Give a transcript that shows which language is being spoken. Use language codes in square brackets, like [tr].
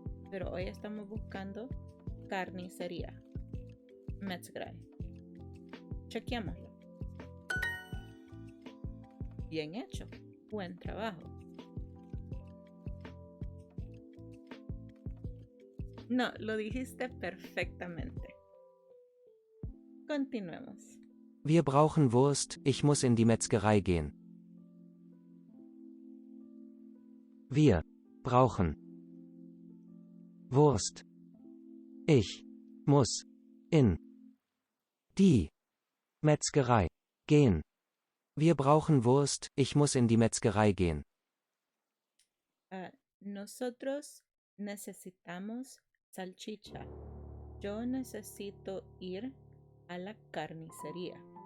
[es] Pero hoy estamos buscando carnicería, Metzgerei. Chequeémoslo. Bien hecho. Buen trabajo. No, lo dijiste perfectamente. Continuemos. [de] Wir brauchen Wurst, ich muss in die Metzgerei gehen. Wir brauchen Wurst. Ich muss in die Metzgerei gehen. Wir brauchen Wurst, ich muss in die Metzgerei gehen. [es] Nosotros necesitamos salchicha. Yo necesito ir a la carnicería.